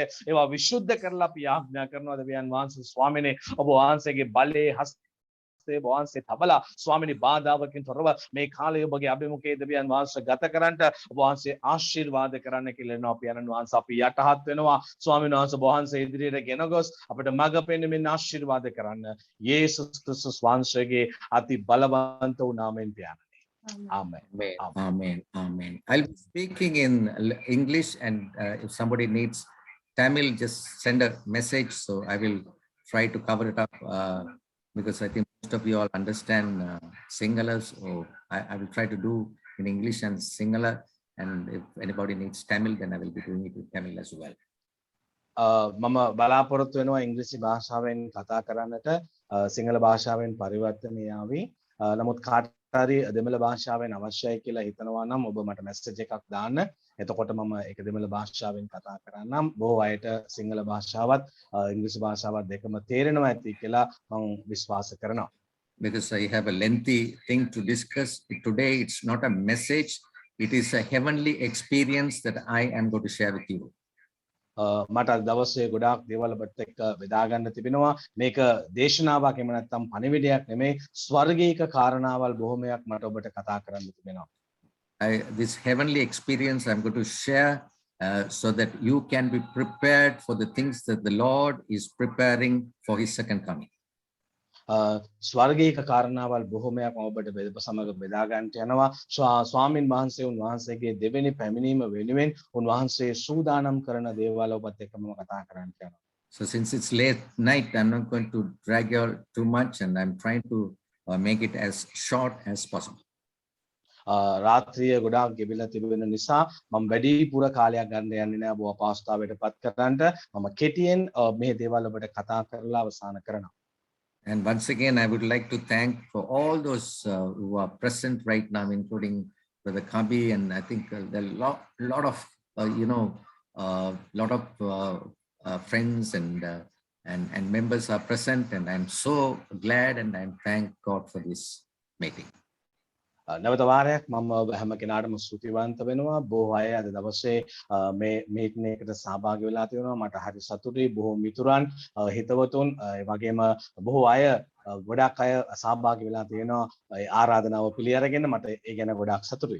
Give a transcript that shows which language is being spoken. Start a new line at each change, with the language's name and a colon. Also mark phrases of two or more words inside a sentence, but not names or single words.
Sinhala: ඒවා විශුද්ධ කරලා අපි ආඥා කරනවා දෙවියන් වහන්සේ ස්වාමීනි ඔබ වහන්සේගේ බලයේ හස්තේ වහන්සේ තබලා ස්වාමීනි බාධාවකින් තොරව මේ කාලය ඔබගේ අභිමුඛයේ දෙවියන් වහන්සේ ගත කරන්නට ඔබ වහන්සේ ආශිර්වාද කරන්න කියලා එනවා අපි යන වහන්සේ අපි යටහත් වෙනවා ස්වාමීන් වහන්සේ වහන්සේ ඉදිරියට ගෙන ගොස් අපිට මඟ පෙන්වමින් ආශිර්වාද කරන්න යේසුස් ක්‍රිස්තුස් වහන්සේගේ අති බලවන්ත වූ නාමයෙන් පියාණනි.
English: Amen. Amen. Amen. Amen. I'll be speaking in English, and if somebody needs Tamil, just send a message. So I will try to cover it up because I think most of you all understand Sinhala. So I will try to do in English and Sinhala. And if anybody needs Tamil, then I will be doing it with Tamil as well.
Sinhala: මම බලාපොරොත්තු වෙනවා ඉංග්‍රීසි භාෂාවෙන් කතා කරන්නට සිංහල භාෂාවෙන් පරිවර්තනය ආවි. නමුත් කාට හරි දෙමළ භාෂාවෙන් අවශ්‍යයි කියලා හිතනවා නම් ඔබ මට මැසේජ් එකක් දාන්න. එතකොට මම ඒක දෙමළ භාෂාවෙන් කතා කරන්නම්. බොහෝ අයට සිංහල භාෂාවත් ඉංග්‍රීසි භාෂාවත් දෙකම තේරෙනවා ඇති කියලා මම විශ්වාස කරනවා.
English: Because I have a lengthy thing to discuss today. It's not a message. It is a heavenly experience that I am going to share with you.
Sinhala: මට දවසේ ගොඩාක් දේවල් ඔබත් එක්ක බෙදා ගන්න තිබෙනවා. මේක දේශනාවක් එහෙම නැත්නම් පණිවිඩයක් නෙමෙයි ස්වර්ගීය කාරණාවල් බොහොමයක් මට ඔබට කතා කරන්න තිබෙනවා.
English: This heavenly experience I'm going to share so that you can be prepared for the things that the Lord is preparing for his second coming.
Sinhala: ස්වර්ගීය කාරණාවල් බොහොමයක් ඔබට සමග බෙදා ගන්නට යනවා. ස්වාමින් වහන්සේ උන්වහන්සේගේ දෙවෙනි පැමිණීම වෙනුවෙන් උන්වහන්සේ සූදානම් කරන දේවල් ඔබත් එක්ක මම කතා කරන්නට යනවා.
English: So since it's late night, I'm not going to drag you all too much, and I'm trying to make it as short as possible.
Sinhala: රාත්‍රිය ගොඩාක් ගෙවිලා තිබෙන නිසා මම වැඩිපුර කාලයක් ගන්න යන්නේ නැහැ ඔබ අපහසුතාවයටපත් කරන්නට. මම කෙටියෙන් මේ දේවල් ඔබට කතා කරලා අවසන් කරනවා.
English: And once again, I would like to thank for all those who are present right now, including Brother Kabi, and I think there are lot of friends and members are present, and I'm so glad and I'm thank God for this meeting.
Sinhala: නැවත වාරයක් මම හැම කෙනාටම ස්තුතිවන්ත වෙනවා. බොහෝ අය අද දවසේ මේ මීටින් එකකට සහභාගී වෙලා තියෙනවා. මට හරි සතුටුයි. බොහෝ මිතුරන් හිතවතුන් ඒ වගේම බොහෝ අය ගොඩක් අය සහභාගී වෙලා තියෙනවා. ඒ ආරාධනාව පිළිඅරගෙන මට ඒ ගැන ගොඩක් සතුටුයි.